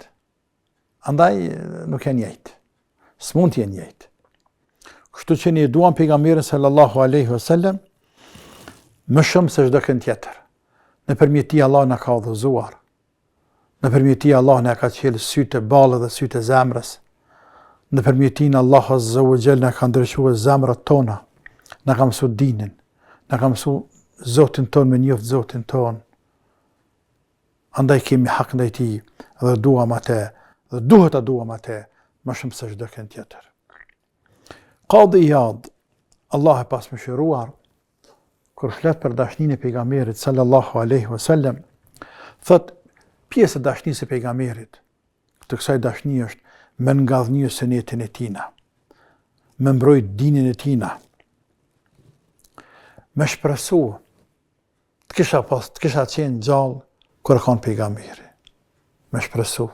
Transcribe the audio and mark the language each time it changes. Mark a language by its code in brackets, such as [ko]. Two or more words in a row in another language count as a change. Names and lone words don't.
[sq] Andaj nuk janë njëjtë. S'mund të jenë njëjtë. Kështu që ne duam pejgamberin [ar] صلى الله عليه وسلم [sq] më shumë se çdo kënd tjetër. Nëpërmjet tij Allah na ka udhëzuar. Nëpërmjet tij Allah na ka qelë sytë e ballë dhe sytë e zemrës. Nëpërmjet tij Allah [ar] عز وجل [sq] na ka ndryshuar zemrat tona. Na ka mësuar dinin. Na ka mësuar Zotin ton me njoft Zotin ton. Andaj kemi hak ndaj tij dhe duam atë dhe duhet ta duam atë më shumë se çdo kënd tjetër. Qadi Iyad, Allah e pas mëshiruar, kur flet për dashninë e pejgamberit [ar] صلى الله عليه وسلم, [sq] thot pjesë e dashnisë së pejgamberit, të kësaj dashnie është me ngadhnjë sunetin e tina, me mbrojt dinin e tina, me shpresu, të kisha qenë gjallë kur e kanë pejgamberi, me shpresu.